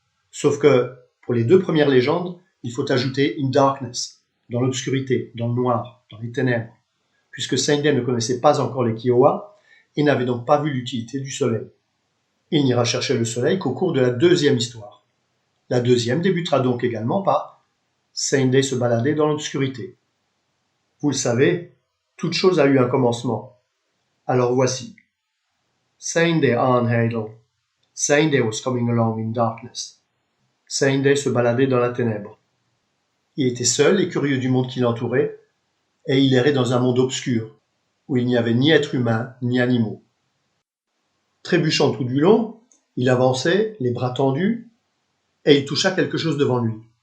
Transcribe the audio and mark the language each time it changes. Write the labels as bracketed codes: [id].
[fr] Sauf que, pour les deux premières légendes, il faut ajouter [en] in darkness, [fr] dans l'obscurité, dans le noir, dans les ténèbres, puisque Sunday ne connaissait pas encore les Kiowa et n'avait donc pas vu l'utilité du soleil. Il n'ira chercher le soleil qu'au cours de la deuxième histoire. La deuxième débutera donc également par Sunday se baladait dans l'obscurité. Vous le savez, toute chose a eu un commencement. Alors voici. Sunday on Hadle. [en] Sunday was coming along in darkness. [fr] Sunday se baladait dans la ténèbre. Il était seul et curieux du monde qui l'entourait, et il errait dans un monde obscur, où il n'y avait ni êtres humains, ni animaux. Trébuchant tout du long, il avançait, les bras tendus, et il toucha quelque chose devant lui.